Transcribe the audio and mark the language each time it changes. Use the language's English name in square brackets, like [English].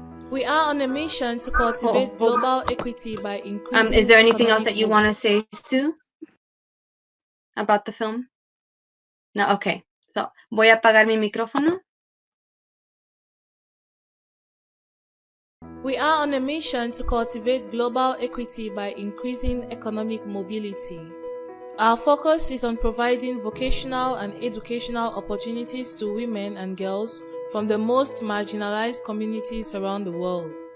[English] We are on a mission to cultivate global equity by increasing. Is there anything else that you want to say, Sue, about the film? No, okay. [Spanish] So, voy a apagar mi micrófono. [English] We are on a mission to cultivate global equity by increasing economic mobility. Our focus is on providing vocational and educational opportunities to women and girls from the most marginalized communities around the world.